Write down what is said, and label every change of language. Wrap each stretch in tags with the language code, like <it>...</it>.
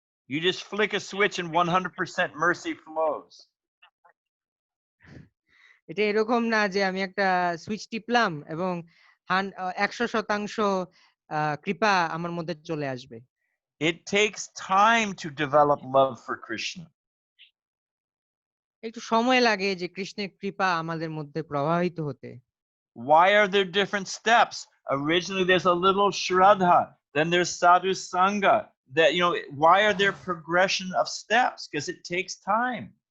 <en>You just flick a switch and 100% mercy flows.</en> <bn>এটা এরকম না যে আমি একটা সুইচ টিপলাম এবং 100% কৃপা আমার মধ্যে চলে আসবে।</bn> <en>It takes time to develop love for Krishna.</en> <bn>একটু সময় লাগে যে কৃষ্ণের কৃপা আমাদের মধ্যে প্রবাহিত হতে।</bn> <en>Why are there different steps? Originally, there's a little shraddha, then there's sadhu sangha. That, you know, why are there progression of steps? Because it takes time.</en>